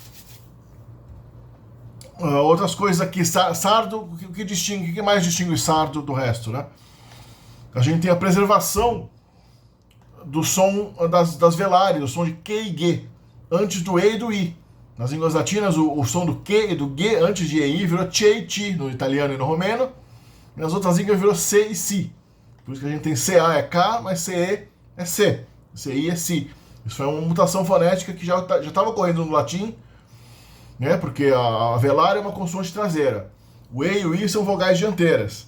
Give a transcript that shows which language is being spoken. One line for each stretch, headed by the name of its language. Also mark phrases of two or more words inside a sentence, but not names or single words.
Portuguese: Outras coisas aqui, sardo, o que mais distingue o sardo do resto, né? A gente tem a preservação do som das velárias, o som de que e ge, antes do e e do i. Nas línguas latinas, o som do que e do ge, antes de e e, virou che e ti no italiano e no romeno. E nas outras línguas virou C e Si. Por isso que a gente tem CA é K, mas CE é C. CI é Si. Isso é uma mutação fonética que já estava ocorrendo no latim, né? Porque a velar é uma consoante traseira. O E e o I são vogais dianteiras.